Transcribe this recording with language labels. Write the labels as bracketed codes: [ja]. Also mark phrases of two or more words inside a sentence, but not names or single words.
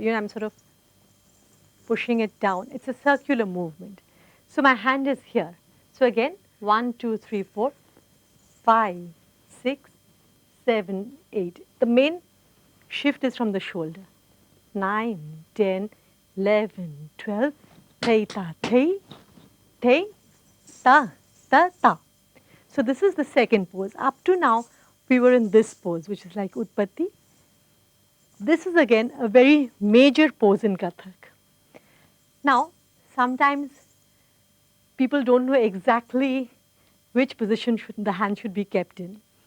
[en] You know, I'm sort of pushing it down. It's a circular movement. So my hand is here. So again, 1, 2, 3, 4, 5, 6, 7, 8. The main shift is from the shoulder. 9, 10, 11, 12, thei, ta, thei, thei, ta, ta, ta. So this is the second pose. Up to now, we were in this pose, which is like Utpatti. This is again a very major pose in Kathak. Now, sometimes people don't know exactly which position the hand should be kept in.